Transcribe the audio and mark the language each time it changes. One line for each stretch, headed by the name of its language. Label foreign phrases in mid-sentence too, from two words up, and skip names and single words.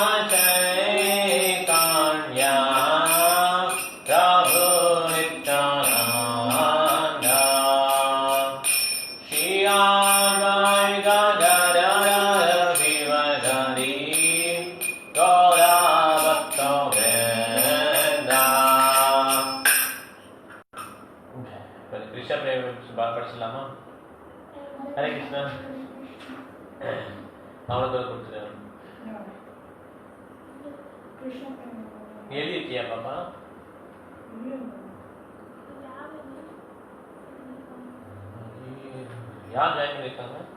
Tamil: Chaitanya Prabhu Nityananda Shri Advaita Gadadhara Shivadani Gaurava Govinda. கிருஷ்ண பிரேம படிச்சிடலாமா? ஹரே கிருஷ்ணா. அவனுக்கு கொடுத்துருக்காங்க. எழுதிருக்கியா பாப்பா? யார் ஜாயின் பண்ணிருக்காங்க?